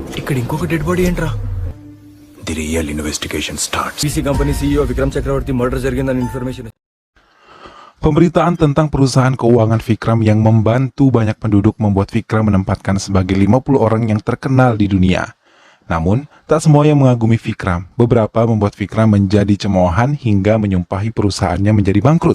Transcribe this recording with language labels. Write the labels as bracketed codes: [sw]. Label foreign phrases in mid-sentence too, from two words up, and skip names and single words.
[te] ఇక్కడ ఇంకొక [en] dead body [te] ఏంట్రా? [en] The real investigation starts. PC company CEO [te] విక్రమ్ చక్రవర్తి మర్డర్ జరిగిందని ఇన్ఫర్మేషన్. [id] Pemberitaan tentang perusahaan keuangan Vikram yang membantu banyak penduduk membuat Vikram menempatkan sebagai 50 orang yang terkenal di dunia. Namun, tak semua yang mengagumi Vikram. Beberapa membuat Vikram menjadi cemoohan hingga menyumpahi perusahaannya menjadi bangkrut.